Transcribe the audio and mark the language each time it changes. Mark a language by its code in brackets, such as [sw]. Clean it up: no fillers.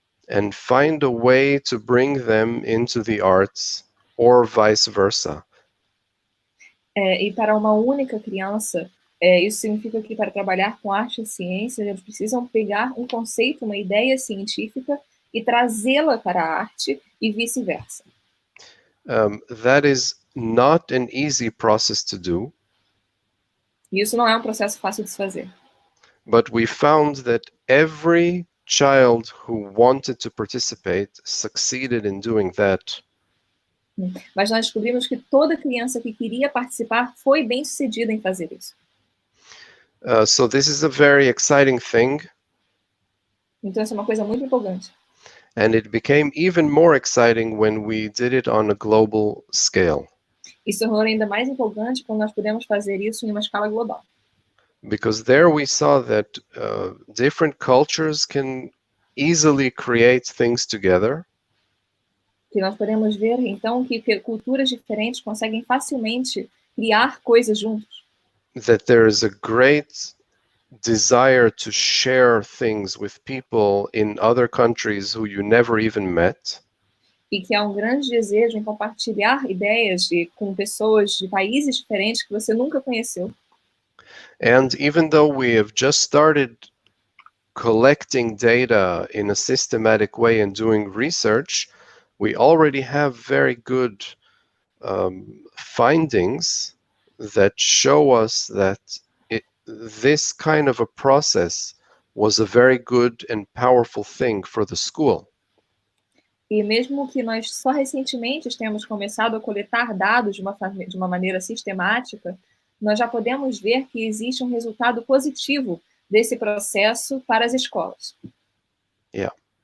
[en] and find a way to bring them into the arts or vice versa. [pt] E para uma única criança, isso significa que para trabalhar com arte e ciência, eles precisam pegar um conceito, uma ideia científica e trazê-la para a arte e vice-versa. [en] That is not an easy process to do. [pt] E isso não é um processo fácil de se fazer. [en] But we found that every child who wanted to participate succeeded in doing that. [pt] Mas nós descobrimos que toda criança que queria participar foi bem-sucedida em fazer isso. [en] So this is a very exciting thing. [pt] Então, isso é uma coisa muito empolgante. [en] And it became even more exciting when we did it on a global scale. [pt] Isso tornou ainda mais empolgante quando nós pudemos fazer isso em uma escala global. [en] Because there we saw that different cultures can easily create things together. [pt] Que nós podemos ver, então, que culturas diferentes conseguem facilmente criar coisas juntos. [en] That there is a great desire to share things with people in other countries who you never even met. [pt] E que há um grande desejo em compartilhar ideias com pessoas de países diferentes que você nunca conheceu. [en] And even though we have just started collecting data in a systematic way and doing research, we already have very good findings that show us that this kind of a process was a very good and powerful thing for the school. [pt] E mesmo que nós só recentemente tenhamos começado a coletar dados de uma maneira sistemática, nós já podemos ver que existe um resultado positivo desse processo para as escolas. [en] Yeah.